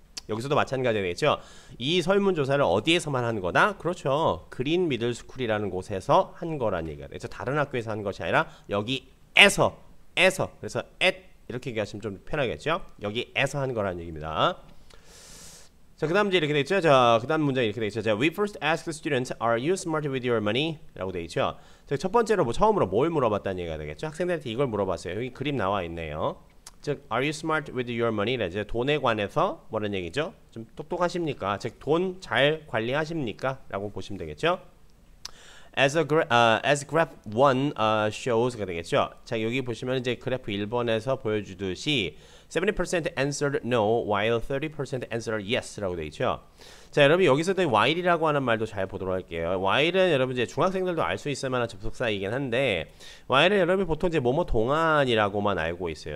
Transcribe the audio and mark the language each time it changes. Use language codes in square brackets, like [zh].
[ko] 여기서도 마찬가지가 되겠죠. 이 설문조사를 어디에서만 한 거다? 그렇죠. 그린 미들 스쿨이라는 곳에서 한 거란 얘기가 되죠. 다른 학교에서 한 것이 아니라 여기에서 그래서 at 이렇게 얘기하시면 좀 편하겠죠. 여기에서 한 거란 얘기입니다. 자, 그 다음 이제 이렇게 되겠죠. 자, 그 다음 문제 이렇게 되겠죠. [en] 자, we first asked the students, are you smart with your money? [ko] 라고 되겠죠. 자, 첫 번째로 뭐 처음으로 뭘 물어봤다는 얘기가 되겠죠. 학생들한테 이걸 물어봤어요. 여기 그림 나와 있네요. [en] 즉, are you smart with your money? [ko] 이제 돈에 관해서 뭐라는 얘기죠? 좀 똑똑하십니까? 즉, 돈 잘 관리하십니까? 라고 보시면 되겠죠. [en] as graph 1 shows가 되겠죠. [ko] 자, 여기 보시면 이제 그래프 1번에서 보여주듯이 [en] 70% answered no, while 30% answered yes [ko] 라고 되어 있죠. 자, 여러분 여기서도 while이라고 하는 말도 잘 보도록 할게요. while은 여러분 이제 중학생들도 알 수 있을 만한 접속사이긴 한데 while은 여러분 보통 이제 뭐뭐 동안이라고만 알고 있어요.